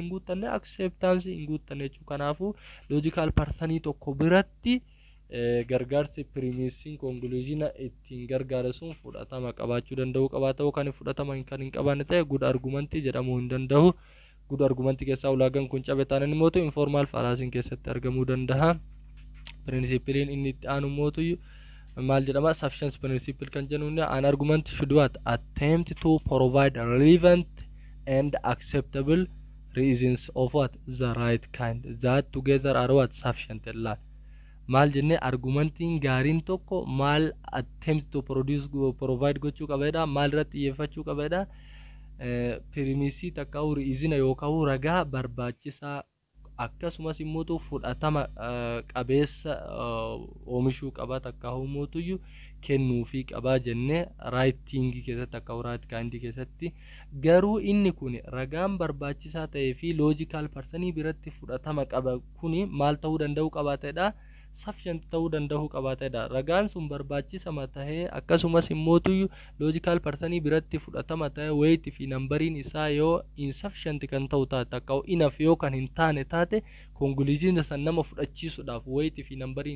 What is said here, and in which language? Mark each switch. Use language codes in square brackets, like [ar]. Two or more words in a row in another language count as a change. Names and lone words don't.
[om] hin guuttanne acceptance hin guuttanne jechuudha kanaafuu [en] logical persanii [om] tokko biratti gargaarsi premisesiin conclusion ittiin gargaara sun fudhatama qabaachuu danda'u qabaata kan fudhatama kan hin qabaanne ta'e [en] good argumentii [om] jedhamuu hin danda'u [en] good argumentii [om] keessaa ulaagaan kun cabe taanaan immoo [en] informal fallacy [om] keessatti argamuu danda'a principaliin inni itti aanu mootu mal jedhama [en] sufficiency principle [om] kan jennuun [en] an argument should what attempt to provide relevant and acceptable reasons of what the right kind that together are what sufficient [om] laal mal jenne argumentiin gaariin tokko mal [en] attempt to provide [om] gochuu qabeedha mal irratti xiyyeeffachuu qabeedha premise takka reason yookaan ragaa barbaachisaa akkasumas immoo fudhatama qabeessa oomishuu qaba takka humootu kennuu fi qaba jenne writing keessatti akka [en] right kind [om] keessatti garuu inni kun ragaan barbaachisaa ta'ee fi [en] logical persanii [om] biratti fudhatama qaba kuni maal ta'uu danda'u qabaatedha sufficient ta'uu danda'u qabaatedha ragaan sun barbaachisama ta'ee akkasumas immoo [en] logical persanii [om] biratti fudhatama ta'ee weight fi numberiin isaa yoo insufficient kan ta'u taate akka enough yoo kan hin taane taate conclusion san nama fudhachiisuudhaaf weight fi numberiin